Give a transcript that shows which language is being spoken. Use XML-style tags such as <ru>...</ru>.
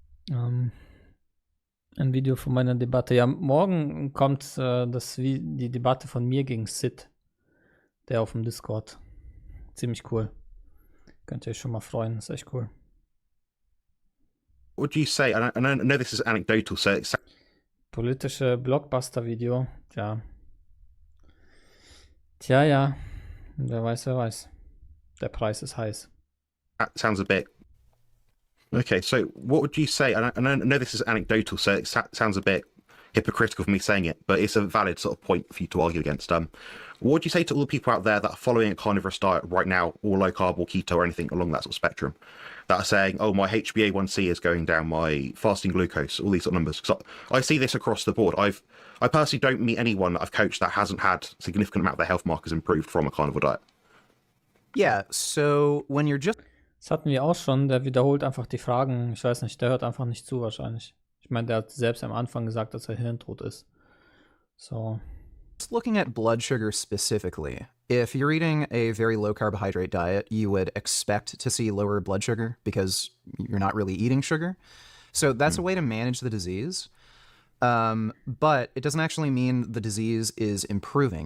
<de>Ein Video von meiner Debatte. Ja, morgen kommt die Debatte von mir gegen Sid, der auf dem Discord. Ziemlich cool. Könnt ihr euch schon mal freuen, ist echt cool.</de> <en>What do you say? I know this is anecdotal, so it's...</en> <de>Politische Blockbuster-Video, ja. Tja, ja. Wer weiß. Der Preis ist heiß.</de> <en>That sounds a bit... Okay, so what would you say? I know this is anecdotal, so it sounds a bit hypocritical for me saying it, but it's a valid sort of point for you to argue against. What would you say to all the people out there that are following a carnivorous diet right now, or low carb or keto or anything along that sort of spectrum, that are saying, oh, my HbA1c is going down, my fasting glucose, all these sort of numbers? Because I see this across the board. I personally don't meet anyone that I've coached that hasn't had a significant amount of their health markers improved from a carnivore diet. Yeah, so when you're just...</en> <de>Das hatten wir auch schon, der wiederholt einfach die Fragen. Ich weiß nicht, der hört einfach nicht zu wahrscheinlich. Ich meine, der hat selbst am Anfang gesagt, dass er hirntot ist.</de> <en>So. Just looking at blood sugar specifically, if you're eating a very low carbohydrate diet, you would expect to see lower blood sugar because you're not really eating sugar. So that's a way to manage the disease. But it doesn't actually mean the disease is improving.</en>